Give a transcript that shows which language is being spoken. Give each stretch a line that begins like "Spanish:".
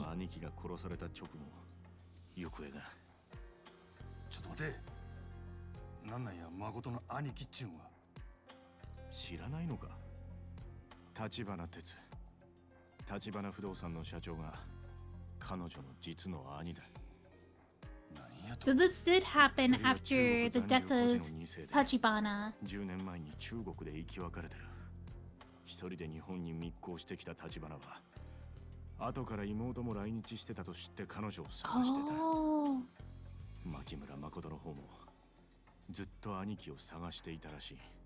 Japanese: の兄貴が殺された直後、行方が。ちょっと待て。なんなんや、誠の兄貴っちゅうんは。知らないのか。立花哲、立花不動産の社長が彼女の実の兄だ。
English: So this did happen after the death of Tachibana.
Japanese: 10年前に中国で生き別れてる。一人で日本に密航してきた立花は、後から妹も来日してたと知って彼女を探してた。牧村誠の方もずっと兄貴を探していたらしい。